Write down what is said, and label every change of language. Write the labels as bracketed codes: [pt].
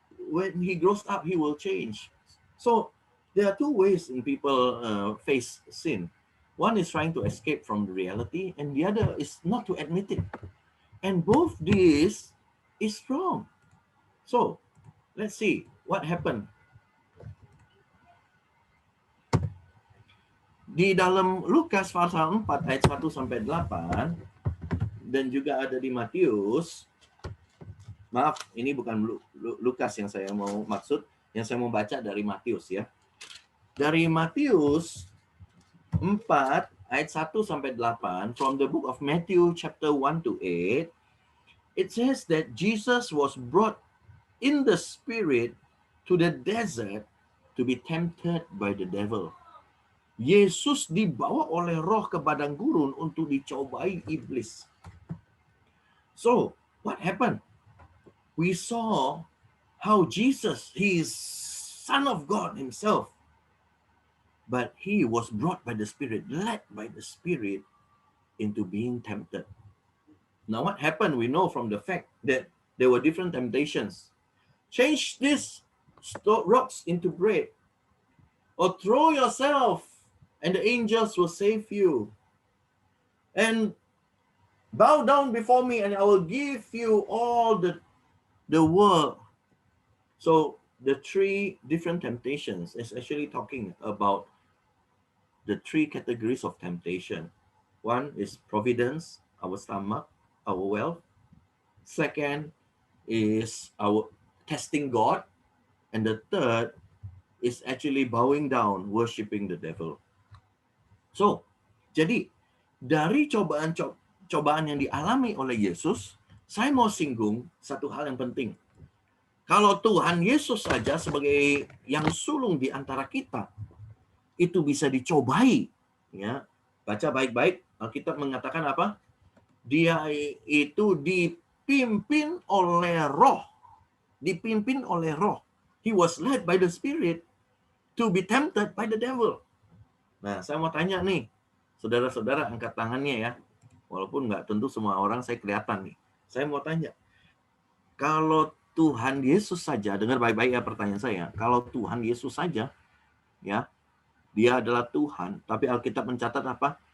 [en] When he grows up, he will change." So there are two ways in people face sin. One is trying to escape from the reality, and the other is not to admit it. And both these is wrong. So let's see what happened. [id] Di dalam Lukas pasal 4 ayat 1 sampai 8 dan juga ada di Matius. Maaf, ini bukan Lukas yang saya mau maksud, yang saya mau baca dari Matius ya. Dari Matius 4 ayat 1 sampai 8, [en] from the book of Matthew chapter 1 to 8, it says that Jesus was brought in the spirit to the desert to be tempted by the devil. [id] Yesus dibawa oleh roh ke padang gurun untuk dicobai iblis. [en] So, what happened? we saw how Jesus, he is Son of God himself, but he was brought by the Spirit, led by the Spirit into being tempted. Now what happened? We know from the fact that there were different temptations. Change these rocks into bread, or throw yourself and the angels will save you. And bow down before me and I will give you all the world. So the three different temptations is actually talking about the three categories of temptation. One is providence, our stomach, our wealth. Second is our testing God. And the third is actually bowing down, worshiping the devil. [id] So, jadi dari cobaan yang dialami oleh Yesus, saya mau singgung satu hal yang penting. Kalau Tuhan Yesus saja sebagai yang sulung di antara kita, itu bisa dicobai. Ya, baca baik-baik, Alkitab mengatakan apa? Dia itu dipimpin oleh roh. Dipimpin oleh roh. [en] He was led by the Spirit to be tempted by the devil. [id] Nah, saya mau tanya nih, saudara-saudara angkat tangannya ya. Walaupun nggak tentu semua orang saya kelihatan nih. Saya mau tanya, kalau Tuhan Yesus saja, dengar baik-baik ya pertanyaan saya. Kalau Tuhan Yesus saja, ya, dia adalah Tuhan, tapi Alkitab mencatat apa?